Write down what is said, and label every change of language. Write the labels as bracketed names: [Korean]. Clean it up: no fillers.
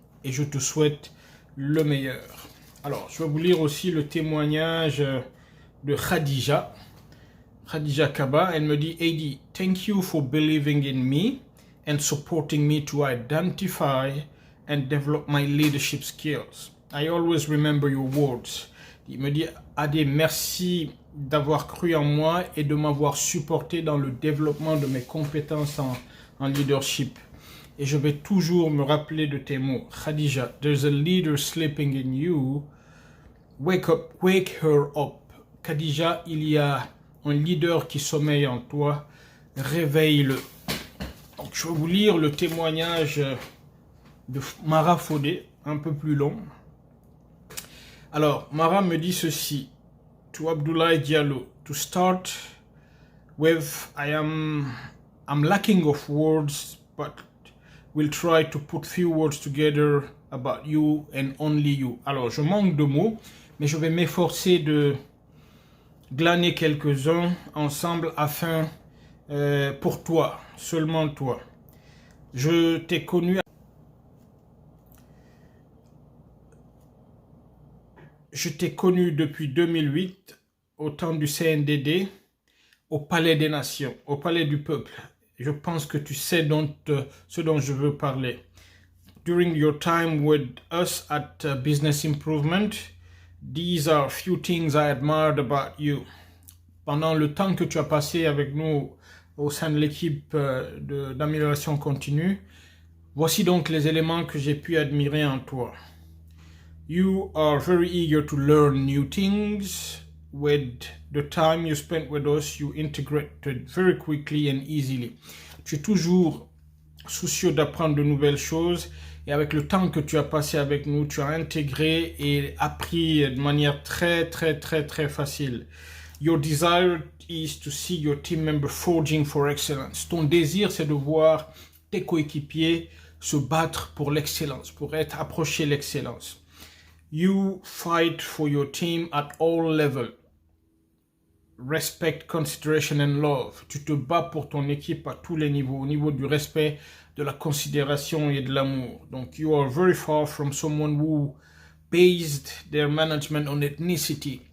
[French] Et je te souhaite le meilleur. Alors, je vais vous lire aussi le témoignage de Khadija Kaba. Elle me dit, [English] Adi, thank you for believing in me and supporting me to identify and develop my leadership skills. I always remember your words. [French] Il me dit, Adi, merci d'avoir cru en moi et de m'avoir supporté dans le développement de mes compétences en leadership. Et je vais toujours me rappeler de tes mots. [English] Khadija, there's a leader sleeping in you. Wake up, wake her up. [French] Khadija, il y a un leader qui sommeille en toi, réveille-le. Donc, je vais vous lire le témoignage de Mara Fodé, un peu plus long. Alors, Mara me dit ceci, [English] to Abdoulaye Diallo, to start with, I'm lacking of words, but we'll try to put few words together about you and only you. [French] Alors, je manque de mots, mais je vais m'efforcer de glaner quelques-uns ensemble afin, pour toi, seulement toi. Je t'ai connu depuis 2008, au temps du CNDD, au Palais des Nations, au Palais du Peuple. Je pense que tu sais ce dont je veux parler. [English] During your time with us at Business Improvement, these are few things I admired about you. [French] Pendant le temps que tu as passé avec nous au sein de l'équipe d'amélioration continue, voici donc les éléments que j'ai pu admirer en toi. [English] You are very eager to learn new things. With the time you spent with us, you integrated very quickly and easily. [French] Tu es toujours soucieux d'apprendre de nouvelles choses et avec le temps que tu as passé avec nous, tu as intégré et appris de manière très facile. [English] Your desire is to see your team member forging for excellence. [French] Ton désir, c'est de voir tes coéquipiers se battre pour l'excellence, pour approcher l'excellence. [English] You fight for your team at all levels. Respect, consideration and love. [French] Tu te bats pour ton équipe à tous les niveaux, au niveau du respect, de la considération et de l'amour. [English] Donc, you are very far from someone who based their management on ethnicity.